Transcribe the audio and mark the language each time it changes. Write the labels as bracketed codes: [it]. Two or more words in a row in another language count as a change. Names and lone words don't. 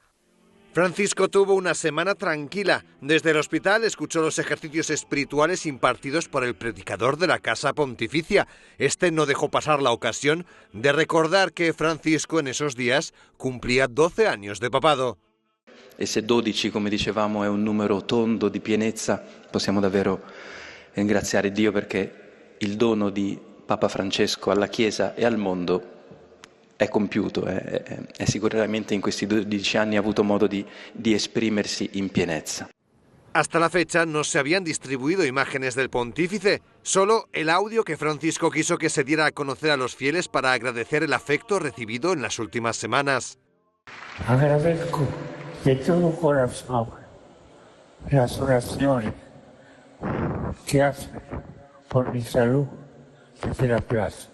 [es] Francisco tuvo una semana tranquila. Desde el hospital escuchó los ejercicios espirituales impartidos por el predicador de la Casa Pontificia. Este no dejó pasar la ocasión de recordar que Francisco en esos días cumplía 12 años de papado. [it] E se 12, come dicevamo, è un numero tondo di pienezza, possiamo davvero ringraziare Dio perché il dono di Papa Francesco alla Chiesa e al mondo è compiuto, è sicuramente in questi 12 anni ha avuto modo di esprimersi in pienezza. [es] Hasta la fecha no se habían distribuido imágenes del pontífice, solo el audio que Francisco quiso que se diera a conocer a los fieles para agradecer el afecto recibido en las últimas semanas. Agradezco de todo corazón las oraciones que hacen por mi salud desde la plaza.